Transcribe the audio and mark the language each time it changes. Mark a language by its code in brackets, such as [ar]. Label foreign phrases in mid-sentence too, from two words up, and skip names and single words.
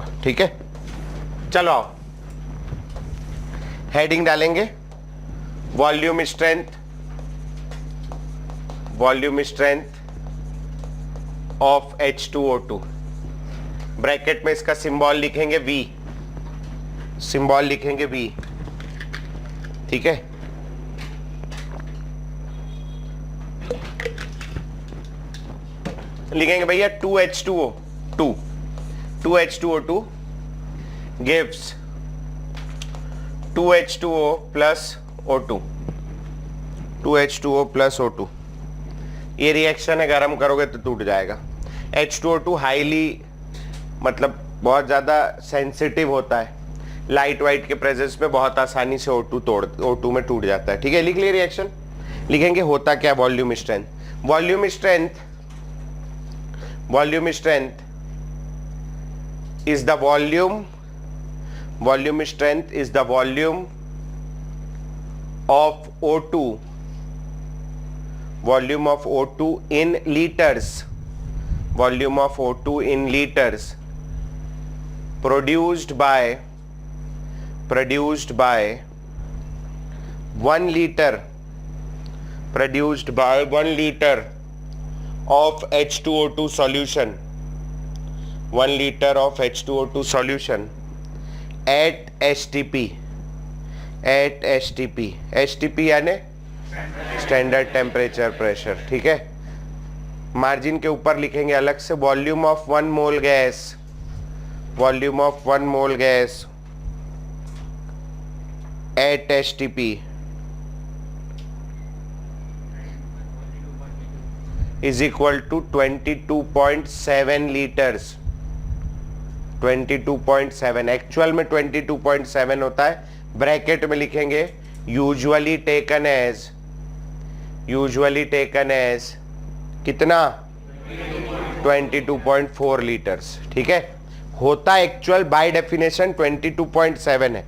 [hi] ठीक है, चलो आओ हेडिंग डालेंगे, [en] volume strength, volume strength of H2O2. [hi] ब्रैकेट में इसका सिंबल लिखेंगे V, सिंबल लिखेंगे V। ठीक है, लिखेंगे भैया [en] 2H2O 2, 2H2O2 gives 2H2O plus O2, 2H2O plus O2। [hi] ये रिएक्शन है, गर्म करोगे तो टूट जाएगा। H2O2 हाईली मतलब बहुत ज़्यादा सेंसिटिव होता है, लाइट वाइट के प्रेजेंस में बहुत आसानी से O2 में टूट जाता है। ठीक है, लिख लिए रिएक्शन। लिखेंगे होता क्या, [en] volume strength. volume strength is the volume strength is the volume of O2 in liters, volume of O2 in liters produced by 1 liter of H2O2 solution, 1 liter of H2O2 solution at STP, यानी standard temperature pressure. [hi] ठीक है, मार्जिन के ऊपर लिखेंगे अलग से [en] volume of 1 mole gas at STP is equal to 22.7 liters. [hi] 22.7 एक्चुअल में 22.7 होता है, ब्रैकेट में लिखेंगे [en] usually taken as [hi] कितना, 22.4 लीटर्स। ठीक है, होता एक्चुअल [en] by definition [hi] 22.7 है।